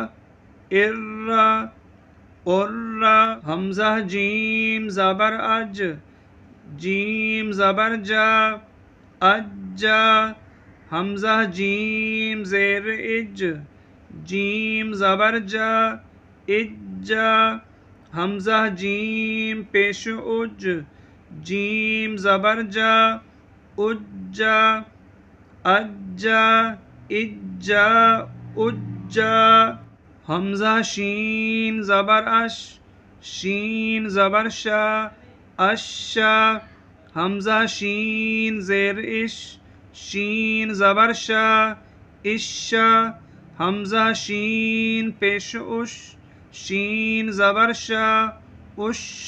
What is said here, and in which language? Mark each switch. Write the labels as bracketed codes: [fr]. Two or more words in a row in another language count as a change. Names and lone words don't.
[ur] ار حمزہ جیم زبر اج جیم زبر جا اج حمزہ جیم زیر اج جیم زبر جا اج حمزہ جیم پیش اج جیم زبر جا اج اج اج اج حمزہ شین زبر اش شین زبر شا اش حمزہ شین زیر اش شین زبر شا اش حمزہ شین پیش اش شین زبر شا اش